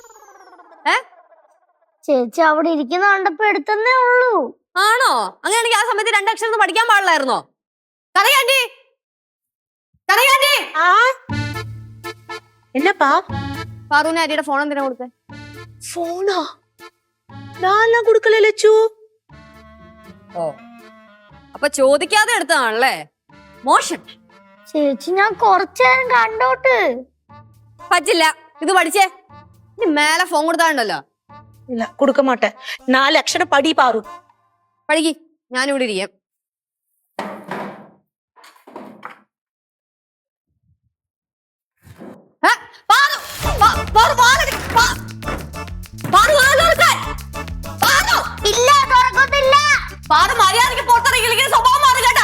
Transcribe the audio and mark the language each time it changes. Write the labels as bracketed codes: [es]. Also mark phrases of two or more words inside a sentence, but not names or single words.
[ml] ചേച്ചി അവിടെ ഇരിക്കുന്ന കണ്ടപ്പോ എടുത്തന്നേ ഉള്ളൂ. ആണോ? അങ്ങനെയാണെങ്കിൽ ആ സമയത്ത് രണ്ടക്ഷരം പഠിക്കാൻ പാടില്ലായിരുന്നോ? കറിയാണ്ടി [ta] என்னப்பா [ml] പാറുവിന് ആര്യയുടെ ഫോൺ എന്തിനാ കൊടുത്തേ? [ta] போனா நான் கொடுக்கல லட்சு. [ml] ഓ, അപ്പൊ ചോദിക്കാതെ എടുത്തതാണല്ലേ? മോശം. ചേച്ചി ഞാൻ കുറച്ചേരം കണ്ടോട്ട്. പറ്റില്ല, ഇത് പഠിച്ചേ. ഇനി മേലെ ഫോൺ കൊടുത്താണ്ടല്ലോ. [ta] இல்ல கொடுக்க மாட்டேன். 4 அக்ஷரம் படி பாரு. [ml] പഠിക്ക്, ഞാനിവിടെ ഇരിക്കാം. മര്യാദക്ക് പുറത്തിറങ്ങിയില്ലെങ്കിൽ സ്വഭാവം മാറും കേട്ടാ.